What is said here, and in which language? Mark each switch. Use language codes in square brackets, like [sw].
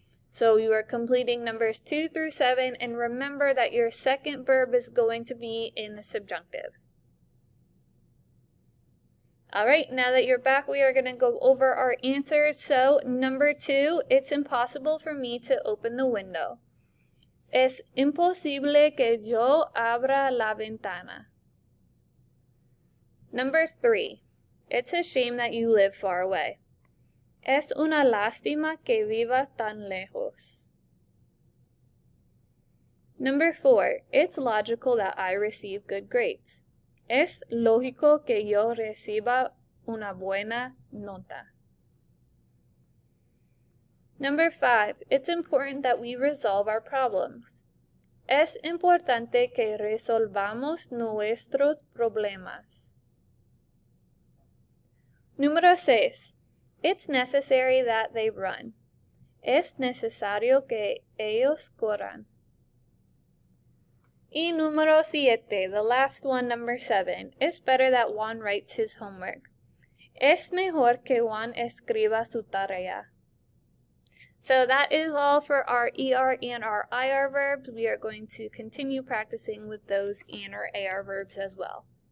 [en] So you are completing numbers 2 through 7, and remember that your second verb is going to be in the subjunctive. Alright, now that you're back, we are going to go over our answers. So number 2, it's impossible for me to open the window. [es] Es imposible que yo abra la ventana. [en] Number 3, it's a shame that you live far away. [es] Es una lástima que vivas tan lejos. [en] Number 4, it's logical that I receive good grades. [es] Es lógico que yo reciba una buena nota. [en] Number 5, it's important that we resolve our problems. [es] Es importante que resolvamos nuestros problemas. Número 6, [en] it's necessary that they run. [es] Es necesario que ellos corran. Y número 7, [en] the last one, number 7, it's better that Juan writes his homework. [es] Es mejor que Juan escriba su tarea. [en] So that is all for our ER and our IR verbs. We are going to continue practicing with those and our AR verbs as well.